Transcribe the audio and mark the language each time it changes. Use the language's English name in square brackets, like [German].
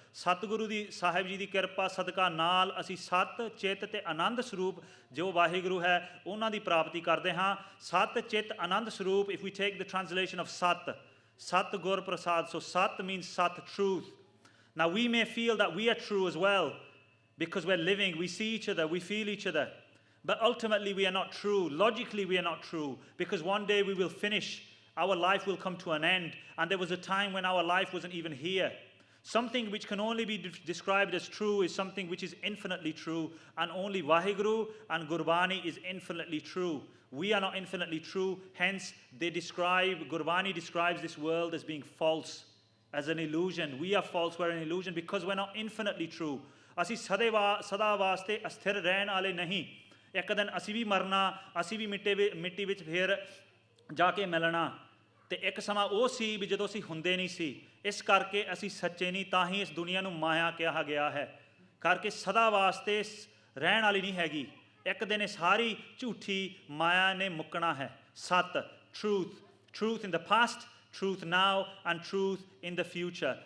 [Punjabi] Satguru di Sahib Ji di kirpa sadka naal ਅਸੀਂ ਸਤ ਚਿਤ ਤੇ ਆਨੰਦ ਸਰੂਪ ਜੋ ਵਾਹਿਗੁਰੂ ਹੈ ਉਹਨਾਂ ਦੀ ਪ੍ਰਾਪਤੀ ਕਰਦੇ ਹਾਂ. ਸਤ ਚਿਤ ਆਨੰਦ ਸਰੂਪ, [English] if we take the translation of Sat, Satgur Prasad. So Sat means Sat, truth. Now we may feel that we are true as well because we're living, we see each other, we feel each other. But ultimately we are not true. Logically we are not true, because one day we will finish. Our life will come to an end. And there was a time when our life wasn't even here. Something which can only be described as true is something which is infinitely true. And only Vaheguru and Gurbani is infinitely true. We are not infinitely true. Hence Gurbani describes this world as being false, as an illusion. We are false, we're an illusion, because we're not infinitely true. [Punjabi] ਅਸੀਂ ਸਦਾ ਵਾਸਤੇ ਅਸਥਿਰ ਰਹਿਣ ਵਾਲੇ ਨਹੀਂ. ਇੱਕ ਦਿਨ ਅਸੀਂ ਵੀ ਮਰਨਾ, ਅਸੀਂ ਵੀ ਮਿੱਟੀ ਵਿੱਚ ਫੇਰ ਜਾ ਕੇ ਮਿਲਣਾ. ਤੇ ਇੱਕ ਸਮਾਂ ਉਹ ਸੀ ਵੀ ਜਦੋਂ ਅਸੀਂ ਹੁੰਦੇ ਨਹੀਂ ਸੀ. ਇਸ ਕਰਕੇ ਅਸੀਂ ਸੱਚੇ ਨਹੀਂ, ਤਾਂ ਹੀ ਇਸ ਦੁਨੀਆ ਨੂੰ ਮਾਇਆ ਕਿਹਾ ਗਿਆ ਹੈ. ਕਰਕੇ ਸਦਾ ਵਾਸਤੇ ਰਹਿਣ ਵਾਲੀ ਨਹੀਂ ਹੈਗੀ. ਇੱਕ ਦਿਨ ਇਹ ਸਾਰੀ ਝੂਠੀ ਮਾਇਆ ਨੇ ਮੁੱਕਣਾ ਹੈ। [English] ਸੱਤ, truth in the past, truth now and truth in the future.